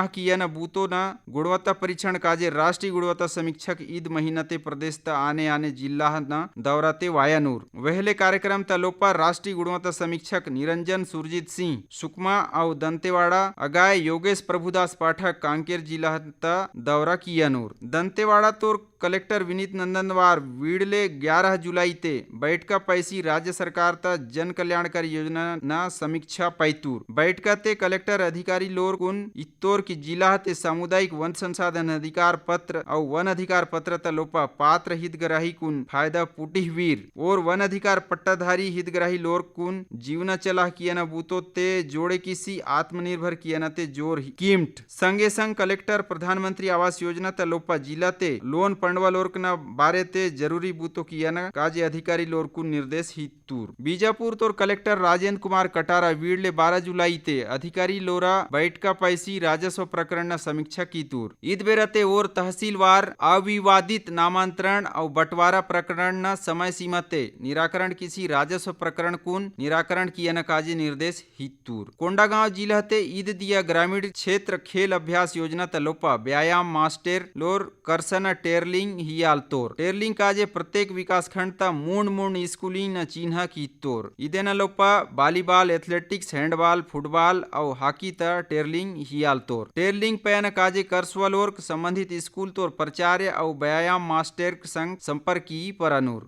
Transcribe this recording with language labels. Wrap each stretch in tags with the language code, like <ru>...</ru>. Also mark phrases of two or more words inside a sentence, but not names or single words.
<gon>किया न बूतो न गुणवत्ता परीक्षण काजे राष्ट्रीय गुणवत्ता समीक्षक ईद महीनते प्रदेश त आने जिला न दौराते वायानूर वहले कार्यक्रम त लोपा राष्ट्रीय गुणवत्ता समीक्षक निरंजन सुरजीत सिंह सुकमा और दंतेवाड़ा अगाय योगेश प्रभुदास पाठक कांकेर जिला त दौरा कियानूर दंतेवाड़ा तोर कलेक्टर विनीत नंदनवार वीडले 11 जुलाई ते बैठका पैसी राज्य सरकार त जन कल्याणकारी योजना न समीक्षा पैतूर बैठका ते कलेक्टर अधिकारी लोर कुन इत्तोर की जिला ते सामुदायिक वन संसाधन अधिकार पत्र और वन अधिकार पत्र त लोपा पात्र हितग्राही कुन फायदा पुटिह वीर और वन अधिकार पट्टाधारी हितग्राही लोर कुन जीवना चला किया न बूतो ते जोड़े किसी आत्मनिर्भर किया न ते जोर कीमट संगे संग कलेक्टर प्रधानमंत्री आवास योजना त लोपा जिला ते लोन पंडवा लोर न बारे ते जरूरी बूतो किया न काजे अधिकारी लोर कुन निर्देश हितूर बीजापुर तोर कलेक्टर राजेंद्र कुमार कटारा वीडले 12 जुलाई ते अधिकारी लोरा बैठका पैसी राजस्व प्रकरण न समीक्षा की तूर ईद बेरते और तहसीलवार अविवादित नामांतरण और बंटवारा प्रकरण न समय सीमा ते निराकरण किसी राजस्व प्रकरण कुन निराकरण किया न काजे निर्देश हितूर कोंडागांव जिला ते ईद दिया ग्रामीण क्षेत्र खेल अभ्यास योजना तलोपा व्यायाम मास्टर लोर करसन टेरली टेरलिंग हियाल तोर टेरलिंग काजे प्रत्येक विकास खंड ता मूंड स्कूलिंग न चिन्ह की तोर इदेन लोपा वॉलीबॉल एथलेटिक्स हैंडबॉल फुटबॉल और हॉकी ता टेरलिंग हियाल तोर टेरलिंग पैन काजे कर्सवलोर संबंधित स्कूल तोर प्राचार्य और व्यायाम मास्टर संग संपर्क की परनूर</gon>